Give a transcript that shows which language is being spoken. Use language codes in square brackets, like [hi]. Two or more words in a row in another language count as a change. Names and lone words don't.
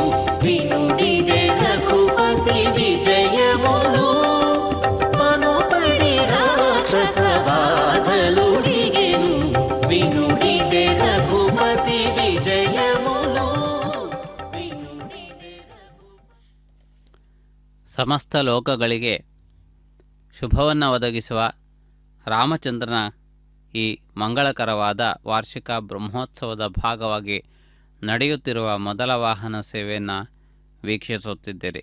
[te] వినుడిదే రఘుపతి విజయమును పనపడి రాక్షస బాధలుడిగెను వినుడిదే రఘుపతి విజయమును వినుడిదే [kn] ಸಮಸ್ತ ಲೋಕಗಳಿಗೆ ಶುಭವನ್ನು ಒದಗಿಸುವ ರಾಮಚಂದ್ರನ ಈ ಮಂಗಳಕರವಾದ ವಾರ್ಷಿಕ ಬ್ರಹ್ಮೋತ್ಸವದ ಭಾಗವಾಗಿ ನಡೆಯುತ್ತಿರುವ ಮೊದಲ ವಾಹನ ಸೇವೆಯನ್ನು ವೀಕ್ಷಿಸುತ್ತಿದ್ದೀರಿ.